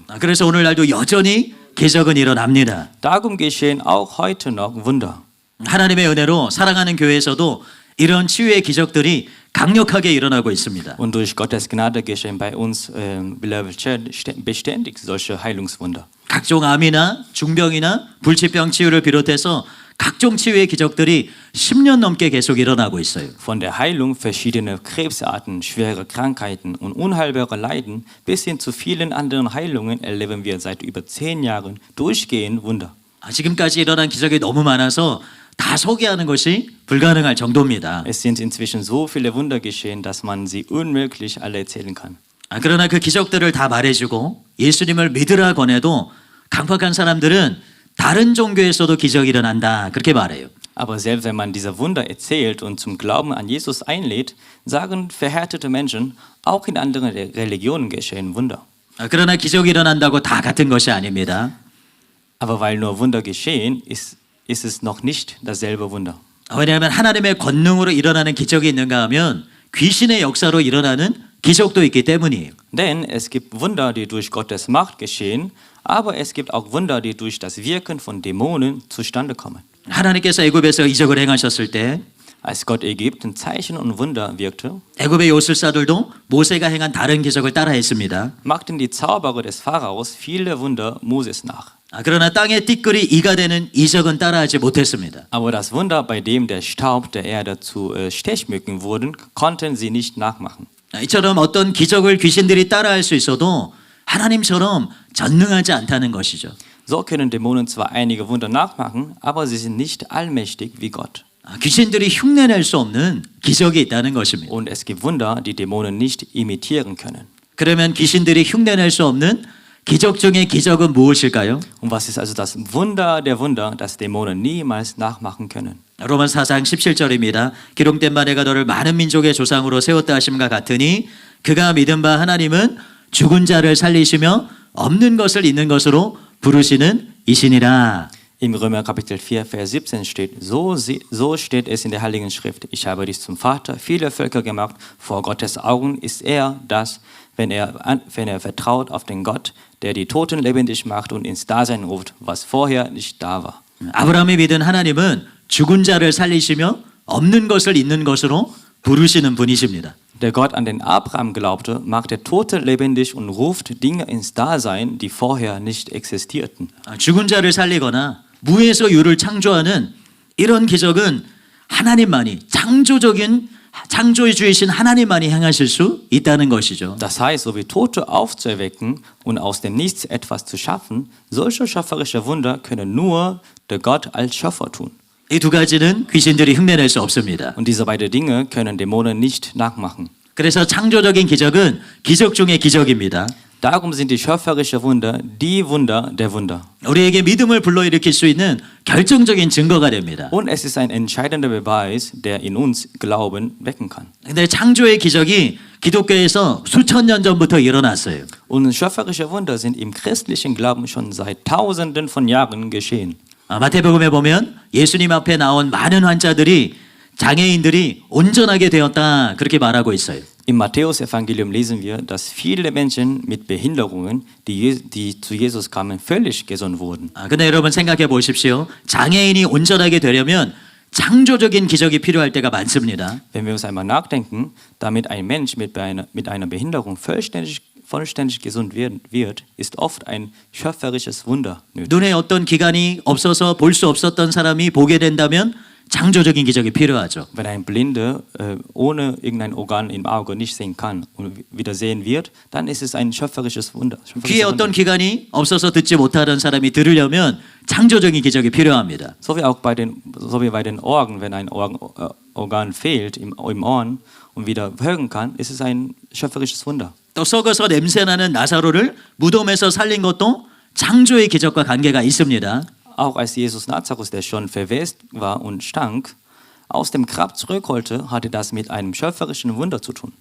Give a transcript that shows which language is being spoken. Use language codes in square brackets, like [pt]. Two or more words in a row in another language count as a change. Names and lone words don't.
[ko] 그래서 오늘날도 여전히 기적은 일어납니다. [de] Darum geschehen auch heute noch Wunder. [ko] 하나님의 은혜로 사랑하는 교회에서도 이런 치유의 기적들이 강력하게 일어나고 있습니다. [de] Und durch Gottes Gnade geschehen bei uns, Beloved Church, beständig solche Heilungswunder. [ko] 각종 암이나 중병이나 불치병 치유를 비롯해서 각종 치유의 기적들이 10년 넘게 계속 일어나고 있어요. [de] Von der Heilung verschiedener Krebsarten, schwere Krankheiten und unheilbare Leiden bis hin zu vielen anderen Heilungen erleben wir seit über 10 Jahren durchgehend Wunder. [ko] 지금까지 일어난 기적이 너무 많아서 다 소개하는 것이 불가능할 정도입니다. [de] Es sind inzwischen so viele Wunder geschehen, dass man sie unmöglich alle erzählen kann. [ko] 그러나 그 기적들을 다 말해주고 예수님을 믿으라 권해도 강팍한 사람들은 다른 종교에서도 기적이 일어난다 그렇게 말해요. [de] Aber selbst wenn man diese Wunder erzählt und zum Glauben an Jesus einlädt, sagen verhärtete Menschen, auch in anderen Religionen geschehen Wunder. [ko] 그러나 기적이 일어난다고 다 같은 것이 아닙니다. [de] Aber weil nur Wunder geschehen, ist es noch nicht dasselbe Wunder. [ko] 왜냐하면 하나님의 권능으로 일어나는 기적이 있는가 하면 귀신의 역사로 일어나는 기적도 있기 때문이에요. [de] Denn es gibt Wunder, die durch Gottes Macht geschehen, aber es gibt auch Wunder, die durch das Wirken von Dämonen zustande kommen. [ko] 하나님께서 애굽에서 이적을 행하셨을 때 [de] Als Gott Ägypten Zeichen und Wunder wirkte, [ko] 애굽의 요술사들도 모세가 행한 다른 기적을 따라했습니다. [de] machten die Zauberer des Pharaos viele Wunder Moses nach. [ko] 그러나 땅의 띠끌이 이가 되는 이적은 따라하지 못했습니다. [de] Aber das Wunder, bei dem der Staub der Erde zu Stechmücken wurden, konnten sie nicht nachmachen. [ko] 이처럼 어떤 기적을 귀신들이 따라할 수 있어도 하나님처럼 전능하지 않다는 것이죠. [de] So können Dämonen zwar einige Wunder nachmachen, aber sie sind nicht allmächtig wie Gott. [ko] 귀신들이 흉내낼 수 없는 기적이 있다는 것입니다. [de] Und es gibt Wunder, die Dämonen nicht imitieren können. [ko] 그러면 귀신들이 흉내낼 수 없는 기적 중의 기적은 무엇일까요? [de] Und was ist also das Wunder der Wunder, das Dämonen niemals nachmachen können? [ko] 로마서 4장 17절입니다. 기록된 바 내가 너를 많은 민족의 조상으로 세웠다 하심과 같으니 그가 믿은 바 하나님은 죽은 자를 살리시며 없는 것을 있는 것으로 부르시는 이시니라. [de] Im Römer Kapitel 4, Vers 17 steht, so steht es in der Heiligen Schrift, ich habe dich zum Vater vieler Völker gemacht, vor Gottes Augen ist er das, wenn er vertraut auf den Gott, der die Toten lebendig macht und ins Dasein ruft, was vorher nicht da war. [ko] 아브라함이 믿은 하나님은 죽은 자를 살리시며 없는 것을 있는 것으로 부르시는 분이십니다. [de] Der Gott, an den Abraham glaubte, macht der Tote lebendig und ruft Dinge ins Dasein, die vorher nicht existierten. [ko] 죽은 자를 살리거나 무에서 유를 창조하는 이런 기적은 하나님만이 창조주이신 하나님만이 행하실 수 있다는 것이죠. [de] Das heißt, so wie Tote aufzuerwecken und aus dem Nichts etwas zu schaffen, solche schöpferische Wunder können nur der Gott als Schöpfer tun. [ko] 이 두 가지는 귀신들이 흉내낼 수 없습니다. [de] Und diese beiden Dinge können Dämonen nicht nachmachen. [ko] 그래서 창조적인 기적은 기적 중의 기적입니다. [de] Darum sind die schöpferischen Wunder die Wunder der Wunder. [ko] 우리에게 믿음을 불러일으킬 수 있는 결정적인 증거가 됩니다. [de] Und es ist ein entscheidender Beweis, der in uns Glauben wecken kann. [ko] 근데 창조의 기적이 기독교에서 수천 년 전부터 일어났어요. [de] Und schöpferische Wunder sind im christlichen Glauben schon seit Tausenden von Jahren geschehen. [ko] 마태복음에 보면 예수님 앞에 나온 많은 환자들이 장애인들이 온전하게 되었다 그렇게 말하고 있어요. [de] Im Matthäus-Evangelium lesen wir, dass viele Menschen mit Behinderungen, die zu Jesus kamen, völlig gesund wurden. [ko] 근데 여러분 생각해 보십시오. 장애인이 온전하게 되려면 창조적인 기적이 필요할 때가 많습니다. [de] Wenn wir uns einmal nachdenken, damit ein Mensch mit einer Behinderung vollständig gesund wird, ist oft ein schöpferisches Wunder nötig. [ko] 눈에 어떤 기관이 없어서 볼 수 없었던 사람이 보게 된다면 창조적인 기적이 필요하죠. [de] Wenn ein Blinder ohne irgendein Organ im Auge nicht sehen kann und wieder sehen wird, dann ist es ein schöpferisches Wunder. [ko] 귀에 어떤 기관이 없어서 듣지 못하던 사람이 들으려면 창조적인 기적이 필요합니다. [de] So wie bei den Ohren, wenn ein Organ fehlt im Ohren und wieder hören kann, ist es ein schöpferisches Wunder. [ko] 또 썩어서 냄새나는 나사로를 무덤에서 살린 것도 창조의 기적과 관계가 있습니다. [de] Auch als Jesus Nazareth, der schon verwest war und stank, aus dem Grab zurückholte, hatte das mit einem schöpferischen Wunder zu tun.